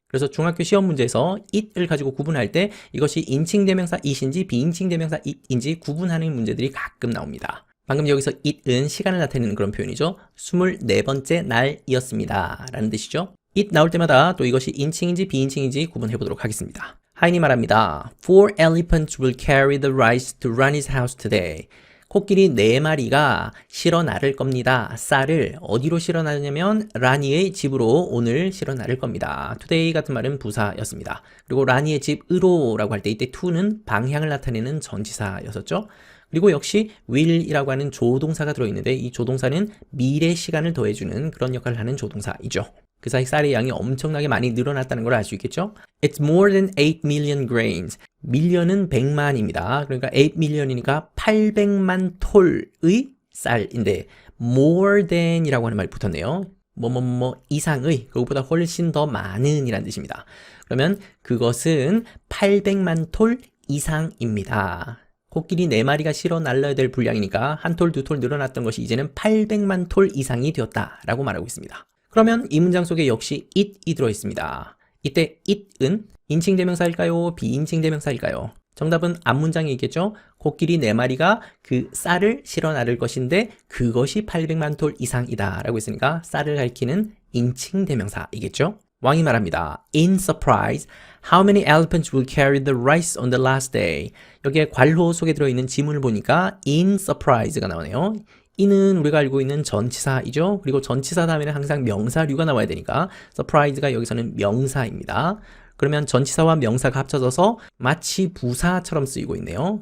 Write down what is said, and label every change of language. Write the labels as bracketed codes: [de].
[ko] 그래서 중학교 시험 문제에서 it을 가지고 구분할 때 이것이 인칭 대명사 it인지 비인칭 대명사 it인지 구분하는 문제들이 가끔 나옵니다. 방금 여기서 it은 시간을 나타내는 그런 표현이죠. 24번째 날이었습니다. 라는 뜻이죠. it 나올 때마다 또 이것이 인칭인지 비인칭인지 구분해 보도록 하겠습니다. 하인이 말합니다. [en] Four elephants will carry the rice to Rani's house today. [ko] 코끼리 4마리가 실어 나를 겁니다. 쌀을 어디로 실어 나르냐면 라니의 집으로 오늘 실어 나를 겁니다. today 같은 말은 부사였습니다. 그리고 라니의 집으로 라고 할 때 이때 to는 방향을 나타내는 전치사였었죠. 그리고 역시 will이라고 하는 조동사가 들어있는데 이 조동사는 미래 시간을 더해주는 그런 역할을 하는 조동사이죠. 그 사이 쌀의 양이 엄청나게 많이 늘어났다는 걸 알 수 있겠죠? [en] It's more than 8 million grains. [ko] 밀리언은 100만입니다. 그러니까 8 million이니까 800만 톨의 쌀인데 [en] more than [ko] 이라고 하는 말이 붙었네요. 뭐 이상의, 그것보다 훨씬 더 많은 이란 뜻입니다. 그러면 그것은 800만 톨 이상입니다. 코끼리 4마리가 실어 날라야 될 분량이니까 한 톨, 두 톨 늘어났던 것이 이제는 800만 톨 이상이 되었다라고 말하고 있습니다. 그러면 이 문장 속에 역시 it이 들어있습니다. 이때 it은 인칭 대명사일까요? 비인칭 대명사일까요? 정답은 앞문장에 있겠죠? 코끼리 4마리가 그 쌀을 실어 나를 것인데 그것이 800만 톨 이상이다 라고 했으니까 쌀을 가리키는 인칭 대명사이겠죠? 왕이 말합니다. [en] In surprise, how many elephants will carry the rice on the last day? [ko] 여기에 괄호 속에 들어있는 지문을 보니까 in surprise가 나오네요. 이는 우리가 알고 있는 전치사이죠. 그리고 전치사 다음에는 항상 명사류가 나와야 되니까 surprise가 여기서는 명사입니다. 그러면 전치사와 명사가 합쳐져서 마치 부사처럼 쓰이고 있네요.